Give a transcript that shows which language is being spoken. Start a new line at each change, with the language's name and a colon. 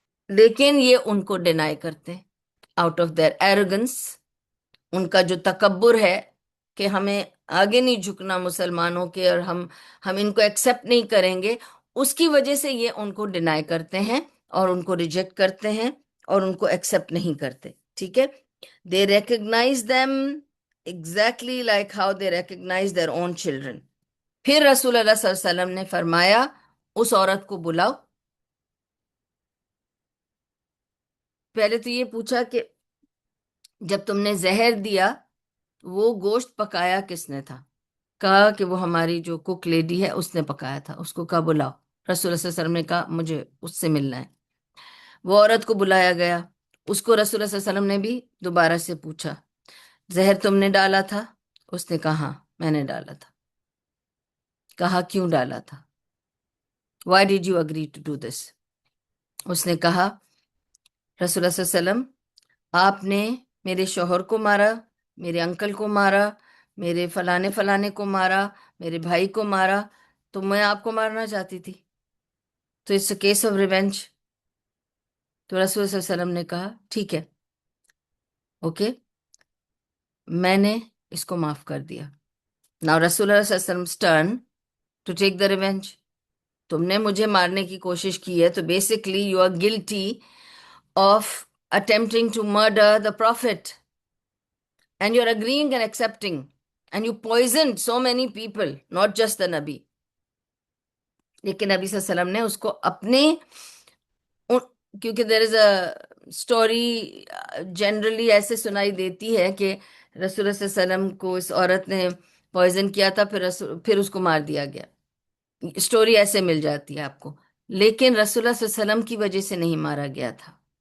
Urdu: لیکن یہ ان کو ڈینائی کرتے ہیں
English: Out of their arrogance.
Urdu: ان کا جو تکبر ہے کہ ہمیں آگے نہیں جھکنا مسلمانوں کے، اور ہم ان کو ایکسپٹ نہیں کریں گے، اس کی وجہ سے یہ ان کو ڈینائی کرتے ہیں اور ان کو ریجیکٹ کرتے ہیں اور ان کو ایکسپٹ نہیں کرتے. ٹھیک ہے.
English: They recognize them exactly like how they recognize their own children.
Urdu: پھر رسول اللہ صلی اللہ علیہ وسلم نے فرمایا اس عورت کو بلاؤ. پہلے تو یہ پوچھا کہ جب تم نے زہر دیا وہ گوشت پکایا کس نے تھا؟ کہا کہ وہ ہماری جو کک لیڈی ہے اس نے پکایا تھا. اس کو کہا بلاؤ. رسول اللہ صلی اللہ علیہ وسلم نے کہا مجھے اس سے ملنا ہے. وہ عورت کو بلایا گیا. اس کو رسول اللہ صلی اللہ علیہ وسلم نے بھی دوبارہ سے پوچھا زہر تم نے ڈالا تھا؟ اس نے کہا ہاں میں نے ڈالا تھا. کہا کیوں ڈالا تھا؟
English: Why did you agree to do this?
Urdu: اس نے کہا رسول اللہ صلی اللہ علیہ وسلم آپ نے میرے شوہر کو مارا، میرے انکل کو مارا، میرے فلانے فلانے کو مارا، میرے بھائی کو مارا، تو میں آپ کو مارنا چاہتی تھی، تو
English: It's a case of revenge.
Urdu: تو رسول صلی اللہ علیہ وسلم نے کہا ٹھیک ہے، اوکے، میں نے اس کو معاف کر دیا.
English: Now رسول اللہ صلی اللہ علیہ وسلم turn to take the revenge.
Urdu: تم نے مجھے مارنے کی کوشش کی ہے تو
English: Basically you are guilty of attempting to murder the prophet, and you're agreeing and accepting, and you poisoned so many people, not just the Nabi.
Urdu: لیکن نبی صلی اللہ علیہ وسلم نے اس کو اپنے کیونکہ
English: there is a story
Urdu: جنرلی ایسے سنائی دیتی ہے کہ رسول اللہ صلی اللہ علیہ وسلم کو اس عورت نے پوائزن کیا تھا، پھر اس کو مار دیا گیا. اسٹوری ایسے مل جاتی ہے آپ کو، لیکن رسول اللہ صلی اللہ علیہ وسلم کی وجہ سے نہیں مارا گیا تھا.